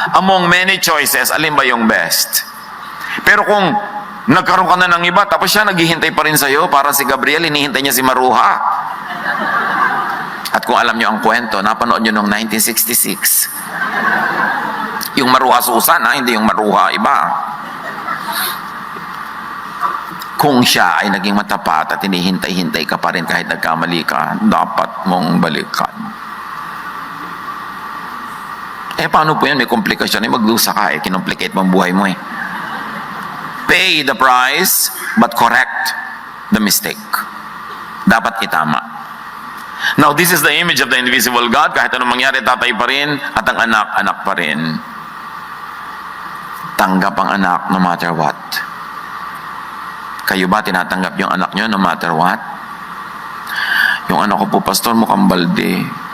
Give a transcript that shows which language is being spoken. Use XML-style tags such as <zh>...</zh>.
<en>Among many choices,</en> <tl>alin ba yung</tl> <en>best?</en> <tl>Pero kung nagkaroon ka na ng iba, tapos siya naghihintay pa rin sa'yo, para si Gabriel, hinihintay niya si Maruha. At kung alam nyo ang kwento, napanood nyo noong 1966. Yung Maruha Susan, hindi yung Maruha iba. Kung siya ay naging matapat at hinihintay-hintay ka pa rin kahit nagkamali ka, dapat mong balikan. Paano po yan? May komplikasyon. Magdusa ka kinomplicate mong buhay mo</tl> <en>Pay the price, but correct the mistake.</en> <tl>Dapat itama.</tl> <en>Now, this is the image of the invisible God.</en> <tl>Kahit anong mangyari, tatay pa rin, at ang anak, anak pa rin. Tanggap ang anak</tl> <en>no matter what.</en> <tl>Kayo ba tinatanggap yung anak nyo no matter what? Yung anak ko po, Pastor, mukhang balde.</tl>